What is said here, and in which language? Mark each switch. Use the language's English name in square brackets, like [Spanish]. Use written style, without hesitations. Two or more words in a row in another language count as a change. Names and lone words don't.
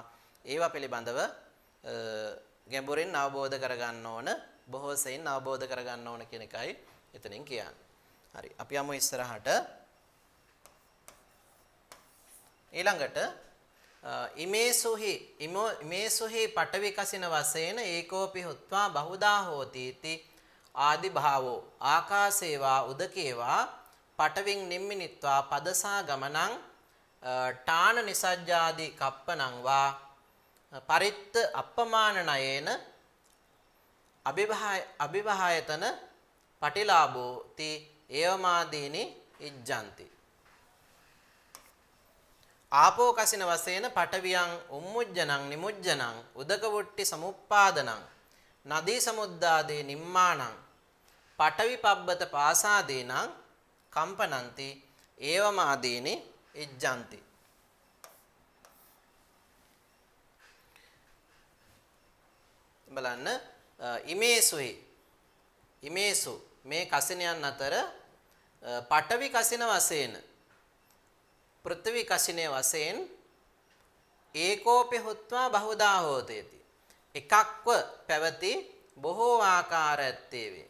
[Sinhala] ඒවා පිළිබඳව ගැඹුරින් අවබෝධ කරගන්න ඕන බොහෝ සෙයින් අවබෝධ කරගන්න ඕන කියන එකයි එතනින් කියන්නේ. හරි අපි යමු ඉස්සරහට. ඊළඟට [Pali] ඉමේසුහි පඨවි කසින වශයෙන් ඒකෝපි හුත්වා බහුදා හෝති इति ආදි භාවෝ ආකාසේවා උදකේවා පඨවින් නිම්මිනිත්වා පදසා ගමනං ඨාන නිසජ්ජාදි කප්පනං වා පරිත්ත අප්පමානනයේන අභිභායතන පටිලාභෝ ති ඒවමාදීනි ඉජ්ජන්ති. ආපෝ කසින වශයෙන් පඨවියං උම්මුජ්ජනං නිමුජ්ජනං උදක වුට්ටි සමුප්පාදනං නදී සමුද්දාදේ නිම්මාණං පඨවි පබ්බත පාසාදේනං කම්පනන්ති ඒවමාදීනි ඉජ්ජන්ති. [Sinhala] බලන්න ඉමේසු මේ කසිනයන් අතර පඨවි කසින වශයෙන් පෘථිවි කසිනේ වශයෙන් [Pali] ඒකෝපි හුත්වා බහුදා හෝතේති [Sinhala] එකක්ව පැවති බොහෝ ආකාර ඇත්තේ වේ.